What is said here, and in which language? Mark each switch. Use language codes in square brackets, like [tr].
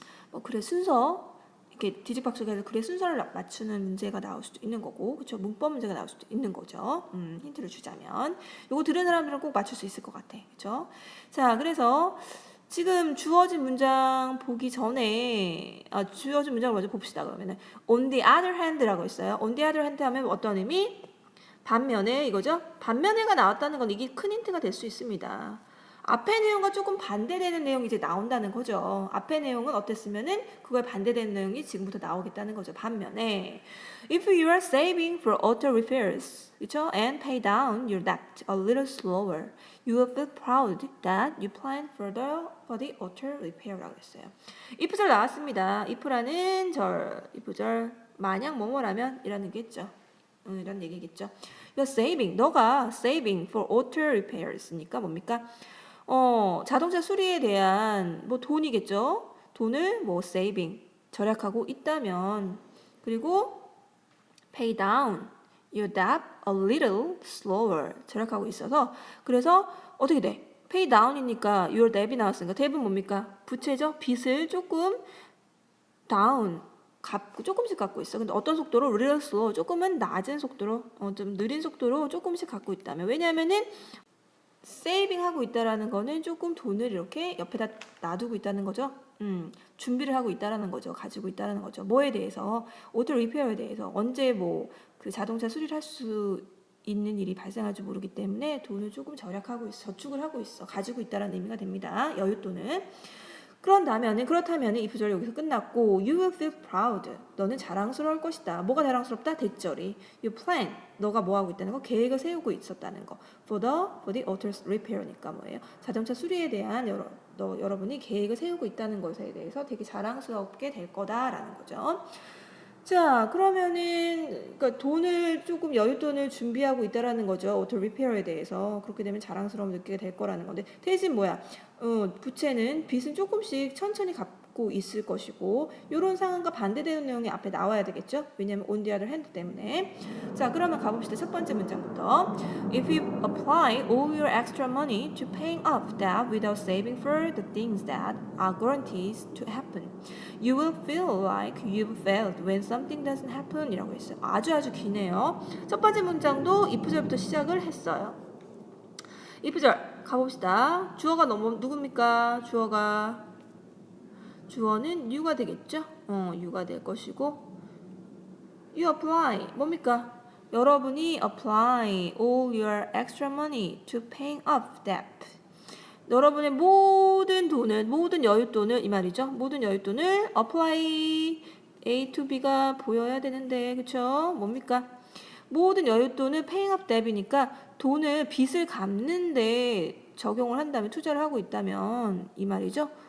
[ko] 뭐 글의 순서 이렇게 뒤집박죽해서 글의 순서를 맞추는 문제가 나올 수도 있는 거고, 그렇죠? 문법 문제가 나올 수도 있는 거죠. 힌트를 주자면 요거 들은 사람들은 꼭 맞출 수 있을 것 같아, 그렇죠? 자, 그래서 지금 주어진 문장 보기 전에 주어진 문장을 먼저 봅시다. 그러면은 [en] on the other hand [ko] 라고 있어요. on the other hand 하면 어떤 의미? 반면에 이거죠? 반면에가 나왔다는 건 이게 큰 힌트가 될 수 있습니다. 앞의 내용과 조금 반대되는 내용이 이제 나온다는 거죠. 앞의 내용은 어땠으면은 그거에 반대되는 내용이 지금부터 나오겠다는 거죠. 반면에 [en] if you are saving for auto repairs, [ko] 그렇죠? [en] And pay down your debt a little slower, you will feel proud that you plan for the auto repair [ko] 라고 했어요. if절 나왔습니다. if라는 if 절 만약 뭐뭐라면 이라는 게 있죠. 이런 얘기겠죠. [en] You're saving, [ko] 너가 [en] saving for auto repairs니까 [ko] 뭡니까? 자동차 수리에 대한 뭐 돈이겠죠. 돈을 뭐 saving 절약하고 있다면 그리고 [en] pay down your debt a little slower [ko] 절약하고 있어서 그래서 어떻게 돼? pay down이니까 your debt이 나왔으니까 debt은 뭡니까? 부채죠. 빚을 조금 down 조금씩 갖고 있어. 근데 어떤 속도로? little slow 조금은 낮은 속도로 좀 느린 속도로 조금씩 갖고 있다면 왜냐하면은 세이빙 하고 있다라는 거는 조금 돈을 이렇게 옆에다 놔두고 있다는 거죠. 준비를 하고 있다라는 거죠. 가지고 있다라는 거죠. 뭐에 대해서? 오토 리페어에 대해서 언제 뭐 그 자동차 수리를 할 수 있는 일이 발생할지 모르기 때문에 돈을 조금 절약하고 있어. 저축을 하고 있어. 가지고 있다라는 의미가 됩니다. 여윳돈은. 그렇다면은 이 부절 여기서 끝났고 [en] you will feel proud. [ko] 너는 자랑스러울 것이다. 뭐가 자랑스럽다? 대절이. [en] You plan. [ko] 너가 뭐 하고 있다는 거? 계획을 세우고 있었다는 거. for the auto repair니까 뭐예요? 자동차 수리에 대한 여러분이 계획을 세우고 있다는 것에 대해서 되게 자랑스럽게 될 거다라는 거죠. 자, 그러면은 그러니까 돈을 조금 여윳돈을 준비하고 있다라는 거죠. 오토 리페어에 대해서. 그렇게 되면 자랑스러움 느끼게 될 거라는 건데 대신 뭐야? 부채는 빚은 조금씩 천천히 갚고 있을 것이고 이런 상황과 반대되는 내용이 앞에 나와야 되겠죠? 왜냐면 on the other hand 때문에. 자, 그러면 가봅시다. 첫 번째 문장부터. [en] If you apply all your extra money to paying off debt without saving for the things that are guaranteed to happen, you will feel like you've failed when something doesn't happen [ko] 이라고 했어요. 아주 기네요. 첫 번째 문장도 if절부터 시작을 했어요. if절 가봅시다. 주어가 누굽니까? 주어는 you가 되겠죠? you가 될 것이고 [en] you apply [ko] 뭡니까? 여러분이 [en] apply all your extra money to paying off debt. [ko] 여러분의 모든 여윳돈을 이 말이죠. 모든 여윳돈을 [en] apply A to B [ko] 가 보여야 되는데 그쵸? 뭡니까? 모든 여윳돈을 [en] paying up debt [ko] 이니까 빚을 갚는데 적용을 한다면 투자를 하고 있다면 이 말이죠.